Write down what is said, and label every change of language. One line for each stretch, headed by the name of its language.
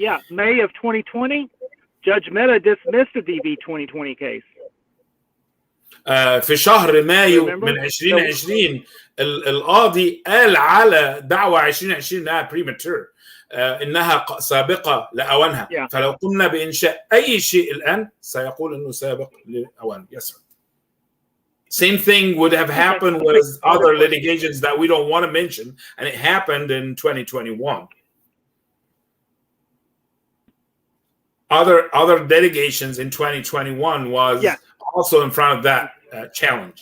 English: May of 2020, Judge Mehta dismissed a DV 2020 case.
Arabic: في شهر مايو من 2020 القاضي قال على دعوة 2020 انها premature، انها سابقة لأوانها. فلو قمنا بإنشاء أي شيء الآن سيقول انه سابق لأوانه.
English: Yes, sir. Same thing would have happened with other litigations that we don't want to mention, and it happened in 2021. Other delegations in 2021 was also in front of that challenge.